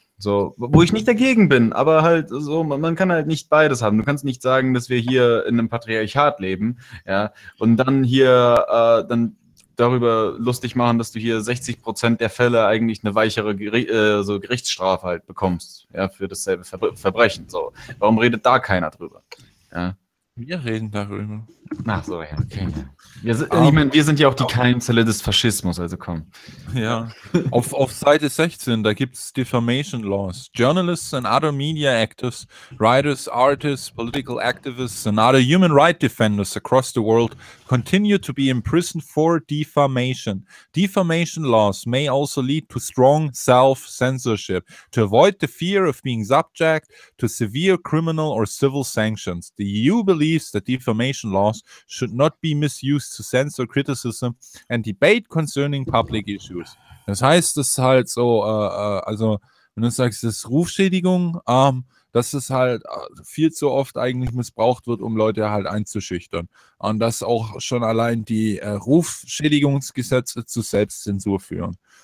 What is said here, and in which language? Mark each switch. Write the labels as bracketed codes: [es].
[de] So, wo ich nicht dagegen bin, aber halt so, man kann halt nicht beides haben. Du kannst nicht sagen, dass wir hier in einem Patriarchat leben, ja, und dann hier dann darüber lustig machen, dass du hier 60% der Fälle eigentlich eine weichere so Gerichtsstrafe halt bekommst, ja, für dasselbe Verbrechen. So, warum redet da keiner drüber? Ja. Wir reden darüber. Ach so, ja, okay. Wir sind ja auch die Keimzelle des Faschismus, also komm. Ja, auf Seite 16, da gibt es Defamation Laws. [en] Journalists and other media actors, writers, artists, political activists and other human rights defenders across the world continue to be imprisoned for defamation. Defamation laws may also lead to strong self-censorship. To avoid the fear of being subject to severe criminal or civil sanctions, the EU believes that defamation laws should not be misused to censor criticism and debate concerning public issues. [de] Das heißt, das ist halt so, also wenn du sagst, das ist Rufschädigung, dass es halt viel zu oft eigentlich missbraucht wird, um Leute halt einzuschüchtern. Und dass auch schon allein die Rufschädigungsgesetze zu Selbstzensur führen.